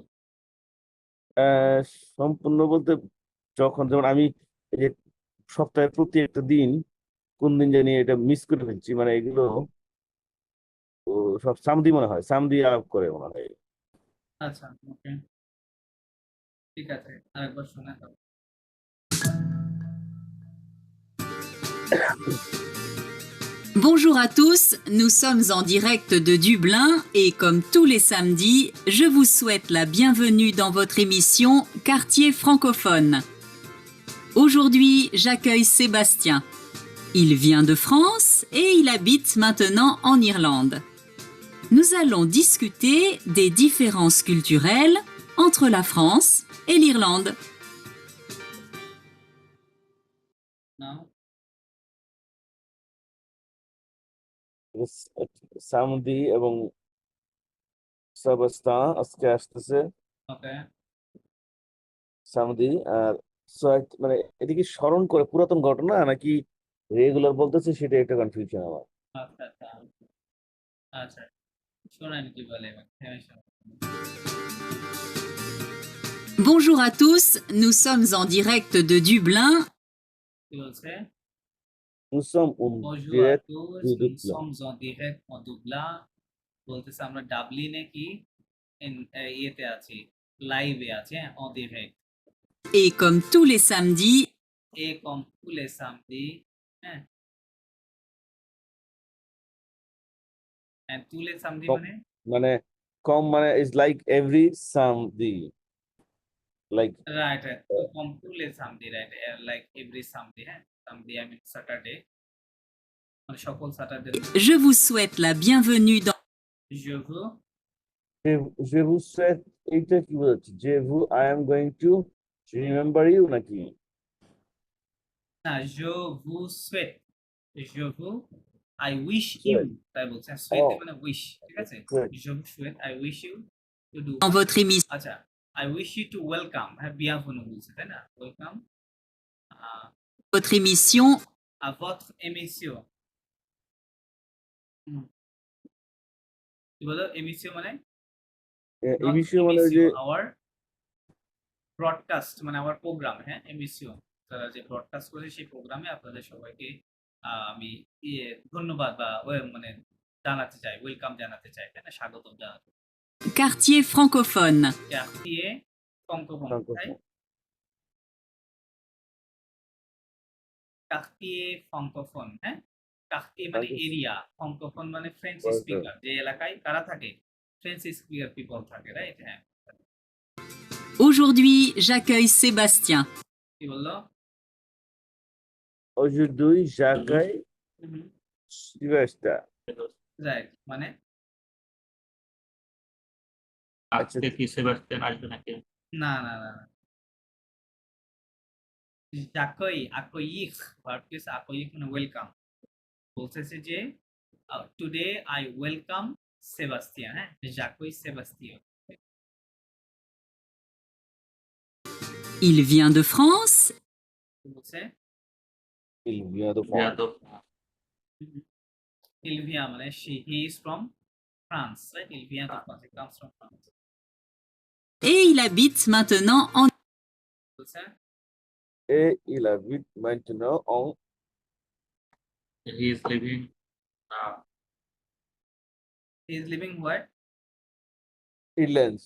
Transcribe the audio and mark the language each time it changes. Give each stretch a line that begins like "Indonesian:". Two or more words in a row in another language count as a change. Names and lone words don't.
Bangla: আহ, সম্পূর্ণ বলতে, যখন যেমন আমি এই যে সপ্তাহের প্রতি একটা দিন কোন দিন জানি এটা মিস করে ফেলছি, মানে এগুলো ও সব সামদি মনে হয়, সামদি আলাপ করে মনে হয়। আচ্ছা ওকে ঠিক আছে, আরেকবার শোনা দাও।
French: Bonjour à tous, nous sommes en direct de Dublin et comme tous les samedis, je vous souhaite la bienvenue dans votre émission Quartier francophone. Aujourd'hui, j'accueille Sébastien. Il vient de France et il habite maintenant en Irlande. Nous allons discuter des différences culturelles entre la France et l'Irlande.
Bangla: নাও সামদি এবং সাবাস্তান আজকে আসতেছে। ওকে সামদি আর মানে এটা কি স্মরণ করে পুরাতন ঘটনা নাকি রেগুলার বলতেছে, সেটা একটা কনফিউশন আমার। আচ্ছা আচ্ছা আচ্ছা শোনেন কি বলে এবার থেমে শোনো।
French: Bonjour à tous, nous sommes en direct de Dublin.
Bangla: কি বলছে?
French: Nous sommes en Bonjour à direct tous, de nous Dublin. sommes en direct en Dublin.
Bangla: বলতেছে আমরা ডাবলিনে কি ইয়েতে আছি, লাইভে আছি, হ্যাঁ,
French: en direct. Et comme tous les samedis, Et comme tous les samedis, হ্যাঁ, and tous les samedis Com-
Bangla: মানে মানে কম মানে
English: is like every Sunday, like right right, so
French: comme tous les samedis,
English: right, like every Sunday, হ্যাঁ, Sunday I mean Saturday,
Bangla: মানে সকল স্যাটারডে।
French: je vous souhaite la bienvenue dans Je veux je vous souhaite,
Bangla: এইটা কি বোঝাচ্ছে?
French: je vous
English: I am going to remember you নাকি?
Bangla: না,
French: je vous souhaite, je vous
English: I wish you,
Bangla: তাই বলছে সুয়েট মানে উইশ, ঠিক আছে,
French: Souhaite. je vous souhaite
English: I wish you to do,
French: votre émission.
English: আচ্ছা I wish you to welcome,
Bangla: হ্যাঁ, bienvenue বলছে তাই না, ওয়েলকাম
French: Votre émission à votre émission।
Bangla: কি বলো émission মানে? এই বিষয়ে মানে ওই যে
English: our broadcast
Bangla: মানে আমার প্রোগ্রাম, হ্যাঁ, এমিসিও, তারা যে ব্রডকাস্ট করে সেই প্রোগ্রামে আপনাদের সবাইকে আমি ধন্যবাদ বা মানে জানাতে চাই, ওয়েলকাম জানাতে চাই, তাই না, স্বাগতম জানাতে।
French: Quartier francophone. quartier francophone, তাই quartier francophone, হ্যাঁ, quartier মানে এরিয়া, francophone মানে
English: French speaker,
French: যে এলাকায় কারা থাকে,
English: French speaker people
French: থাকে, রাইট, হ্যাঁ। Aujourd'hui, j'accueille Sébastien.
Bangla: কি বললো?
French: aujourd'hui j'accueille Sébastien.
Bangla: রাইট মানে আজকে কি সেবাস্টিয়ান আসবে নাকি? না না না না,
French: j'accueille, accueillir,
English: verb is accueillir
Bangla: মানে ওয়েলকাম, বলতেছে যে
English: today I welcome Sebastian,
Bangla: হ্যাঁ,
French: j'accueille Sébastien. Il vient de France
Bangla: বলছে
French: il vient de France.
Bangla: যাদব
French: il vient
English: মানে he is from France, right,
French: il vient de France,
English: he comes from France.
French: et il habite maintenant en
Bangla: বলছে
French: et il habite maintenant en
English: he is living he is living where,
French: Irlande.